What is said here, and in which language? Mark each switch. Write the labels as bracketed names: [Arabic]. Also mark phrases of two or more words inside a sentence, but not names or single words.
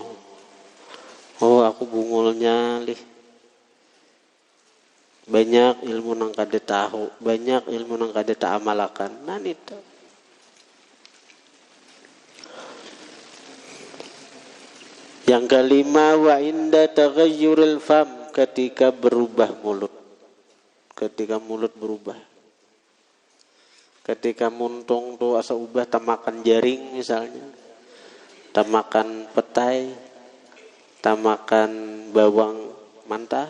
[Banjar] Oh, aku bungolnya lih. Banyak ilmu nang kada tahu, banyak ilmu nang kada tak amalakan. Nah itu. Yang kelima, [Arabic] وعند تغير الفم, [Banjar] ketika berubah mulut. Ketika mulut berubah. Ketika muntung tuh asa ubah tamakan jaring misalnya. Tamakan petai, tamakan bawang mentah.